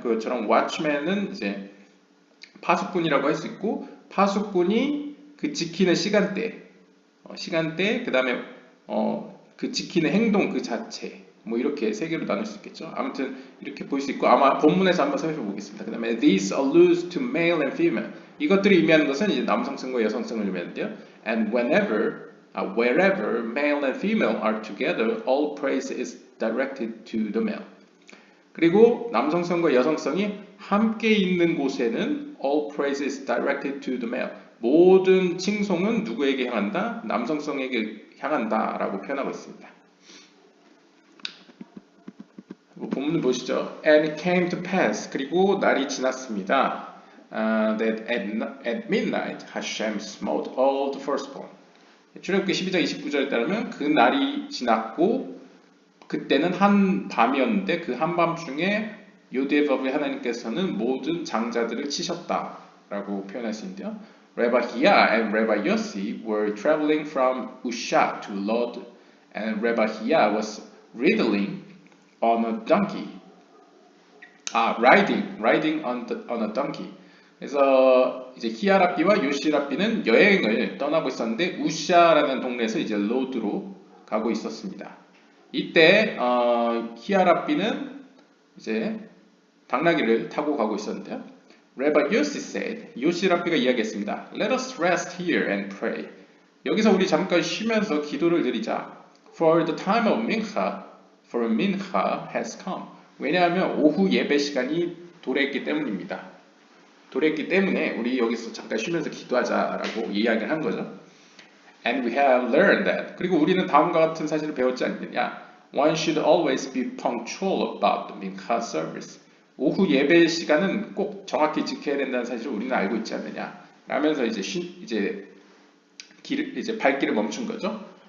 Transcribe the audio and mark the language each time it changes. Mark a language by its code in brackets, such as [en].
[ko] 그것처럼 watchman은 이제 파수꾼이라고 할 수 있고 파수꾼이 그 지키는 시간대 그다음에 그 지키는 행동 그 자체 뭐 이렇게 세 개로 나눌 수 있겠죠. 아무튼 이렇게 볼 수 있고 아마 본문에서 한번 살펴보겠습니다. 그다음에 [en] these alludes to male and female [ko] 이것들이 의미하는 것은 이제 남성성과 여성성을 의미하는데요. [en] And wherever male and female are together, all praise is directed to the male. [ko] 그리고 남성성과 여성성이 함께 있는 곳에는 [en] all praise is directed to the male. [ko] 모든 칭송은 누구에게 향한다? 남성성에게 향한다라고 표현하고 있습니다. 본문 보시죠. [en] And it came to pass. [ko] 그리고 날이 지났습니다. [en] That at midnight Hashem smote all the firstborn. [ko] 출애굽기 12장 29절에 따르면 그 날이 지났고 그때는 한 밤이었는데 그 한밤중에 요디에버브의 하나님께서는 모든 장자들을 치셨다라고 표현할 수 있는데요. [en] Rabbi Hiya and Rabbi Yossi were traveling from Usha to Lod, and Rabbi Hiya was riding on a donkey. riding on a donkey. [ko] 그래서 이제 히야 랍비와 요시 랍비는 여행을 떠나고 있었는데 우샤라는 동네에서 이제 로드로 가고 있었습니다. 이때 히야 랍비는 이제 당나귀를 타고 가고 있었는데요. [en] Rabbi Yossi said, [ko] 요시 랍비가 이야기했습니다. [en] Let us rest here and pray. [ko] 여기서 우리 잠깐 쉬면서 기도를 드리자. [en] For the time of mincha, for mincha has come. [ko] 왜냐하면 오후 예배 시간이 도래했기 때문입니다. 도래했기 때문에 우리 여기서 잠깐 쉬면서 기도하자라고 이야기를 한 거죠. [en] And we have learned that. [ko] 그리고 우리는 다음과 같은 사실을 배웠지 않느냐. [en] One should always be punctual about the mincha service. [ko] 오후 예배 시간은 꼭 정확히 지켜야 된다는 사실을 우리는 알고 있지 않느냐. 라면서 이제 발길을 멈춘 거죠.